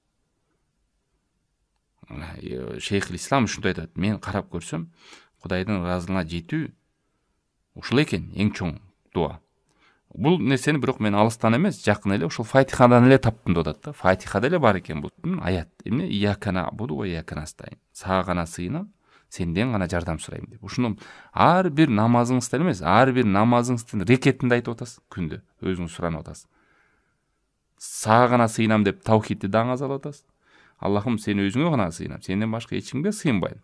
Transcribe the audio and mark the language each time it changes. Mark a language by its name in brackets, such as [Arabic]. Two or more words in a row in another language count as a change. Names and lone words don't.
[Kyrgyz] Шейхул Ислам ушундай айтат: мен карап көрсөм, Кудайдын ыраазылыгына жетүү ушул экен эң чоң дуа. Бул нерсени бирок мен алыстан эмес, жакын эле ушул Фатихадан эле таптым деп атат да. Фатихада эле бар экен бул аят. Эмне? [Arabic] إياك نعبد وإياك نستعين. [Kyrgyz] Сага гана сыйынам, сенден гана жардам сурайм деп. Ушуну ар бир намазыңызда эмес, ар бир намазыңыздын рекетинде айтып атасыз күндө. Өзүңүз суранып атасыз. Сага гана сыйынам деп таухидти даңаз алып атасыз. Аллахым, сен өзүңө гана сыйынам, сенден башка эч кимге сыйынбайм.